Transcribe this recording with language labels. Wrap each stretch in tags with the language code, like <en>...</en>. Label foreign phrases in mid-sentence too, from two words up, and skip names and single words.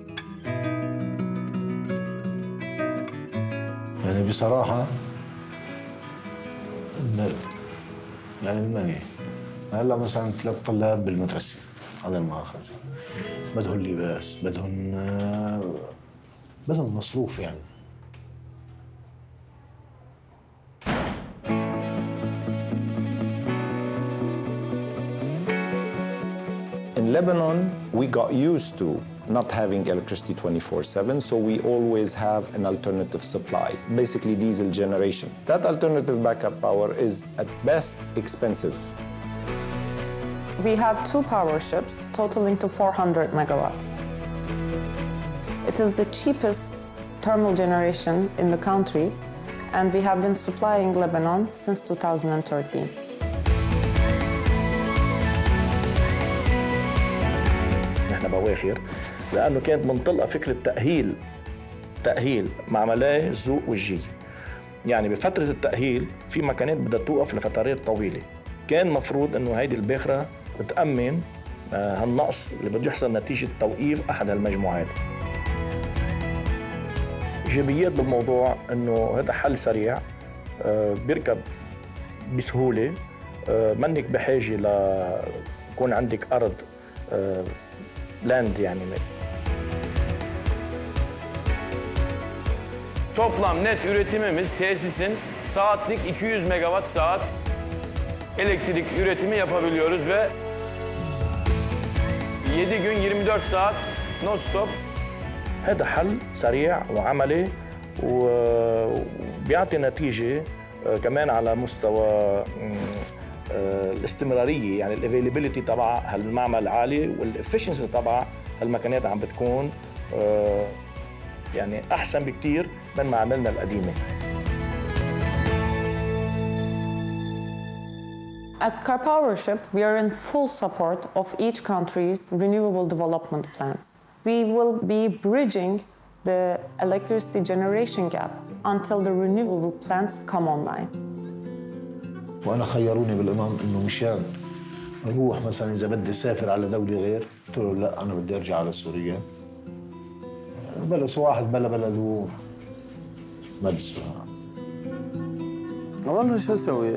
<ar>يعني بصراحة يعني الماني هلا مثلا 3 طلاب بالمدرسة هذا المؤاخذة بدهم لباس، بدهم مصروف يعني.</ar> <en>In Lebanon, we got used to not having electricity 24/7, so we always have an alternative supply, basically diesel generation. That alternative backup power is at best expensive. We have 2 power ships totaling to 400 megawatts. It is the cheapest thermal generation in the country, and we have been supplying Lebanon since 2013.</en> <ar>نحن بواخر لأنه كانت منطلقة فكرة تأهيل معملاي الزوق والجي. يعني بفترة التأهيل في مكانات بدها توقف لفترات طويلة، كان مفروض إنه هيدي الباخرة بتأمن هالنقص اللي بده يحصل نتيجة توقيف أحد هالمجموعات. إيجابيات بالموضوع إنه هذا حل سريع بيركب بسهولة، منك بحاجة لكون عندك أرض لاند يعني.</ar> <tr>Toplam net üretimimiz tesisin saatlik 200 megawatt saat elektrik üretimi yapabiliyoruz ve 7 gün 24 saat</tr> <en>non stop.</en> <ar>هذا حل سريع وعملي وبيعطي نتيجة كمان على مستوى الاستمرارية، يعني الافيلابيلتي تبع هالمعمل عالي والافشنسي تبع هالمكانات عم بتكون يعني أحسن بكتير من معاملنا القديمة.</ar> <en>As Karpowership, we are in full support of each country's renewable development plans. We will be bridging the electricity generation gap until the renewable plants come online.</en> <ar>وأنا خيروني بالإمام إنه مشان أروح مثلا إذا بدي أسافر على دولة غير، قلت له لا أنا بدي أرجع على سوريا. بلس واحد بلده مجلس. والله شو أسوي؟</ar>